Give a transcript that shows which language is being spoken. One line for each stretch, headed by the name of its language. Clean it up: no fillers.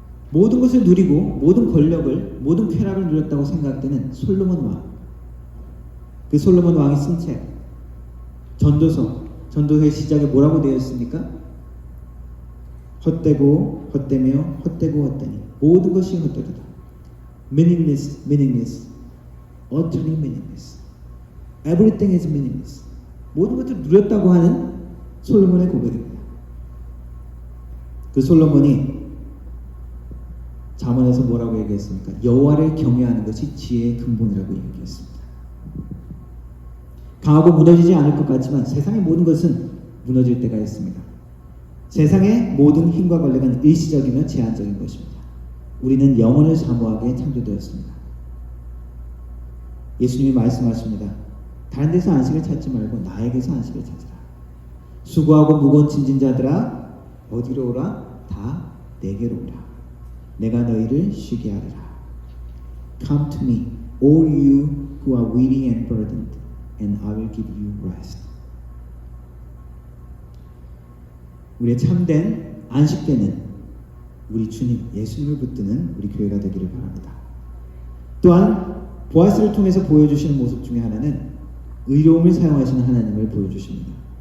Korean: 모든 것을 누리고 모든 권력을, 모든 쾌락을 누렸다고 생각되는 솔로몬 왕. 그 솔로몬 왕이 쓴 책, 전도서, 전도서의 시작에 뭐라고 되어 있습니까? 헛되고 헛되며 헛되고 헛되니 모든 것이 헛되다.
English: Meaningless, meaningless, utterly meaningless. Everything is meaningless.
Korean: 모든 것을 누렸다고 하는 솔로몬의 고백입니다. 그 솔로몬이 잠언에서 뭐라고 얘기했습니까? 여호와를 경외하는 것이 지혜의 근본이라고 얘기했습니다. 강하고 무너지지 않을 것 같지만 세상의 모든 것은 무너질 때가 있습니다. 세상의 모든 힘과 권력은 일시적이며 제한적인 것입니다. 우리는 영혼을 사모하게 창조되었습니다. 예수님이 말씀하십니다. 다른 데서 안식을 찾지 말고 나에게서 안식을 찾으라. 수고하고 무거운 짐진 자들아 어디로 오라? 다 내게로 오라. 내가 너희를 쉬게 하리라.
English: Come to me, all you who are weary and burdened, and I will give you rest.
Korean: 우리의 참된 안식되는 우리 주님 예수님을 붙드는 우리 교회가 되기를 바랍니다. 또한 보아스를 통해서 보여주시는 모습 중에 하나는 의로움을 사용하시는 하나님을 보여주십니다.